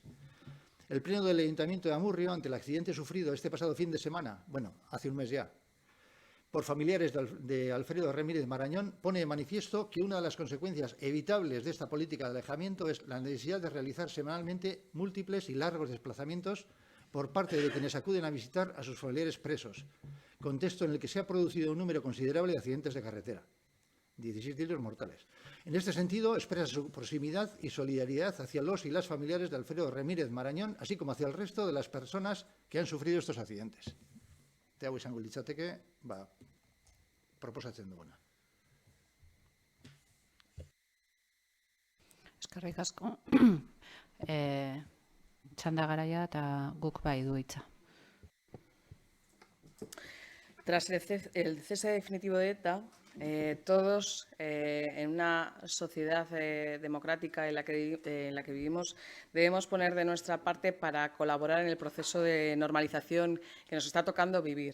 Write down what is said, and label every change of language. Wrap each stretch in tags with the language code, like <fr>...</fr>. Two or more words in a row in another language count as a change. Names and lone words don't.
<es>El Pleno del Ayuntamiento de Amurrio, ante el accidente sufrido este pasado fin de semana, hace un mes ya, por familiares de Alfredo Remírez Marañón, pone de manifiesto que una de las consecuencias evitables de esta política de alejamiento es la necesidad de realizar semanalmente múltiples y largos desplazamientos por parte de quienes acuden a visitar a sus familiares presos, contexto en el que se ha producido un número considerable de accidentes de carretera, 16 de ellos mortales. En este sentido, expresa su proximidad y solidaridad hacia los y las familiares de Alfredo Remírez Marañón, así como hacia el resto de las personas que han sufrido estos accidentes.</es> <eu>Te hau izango litzateke, proposatzen duguna. Eskerrik asko. Txanda garaia eta guk bai du hitza.</eu> <es>Tras el cese definitivo de ETA, todos en una sociedad democrática en la que vivimos debemos poner de nuestra parte para colaborar en el proceso de normalización que nos está tocando vivir.</es>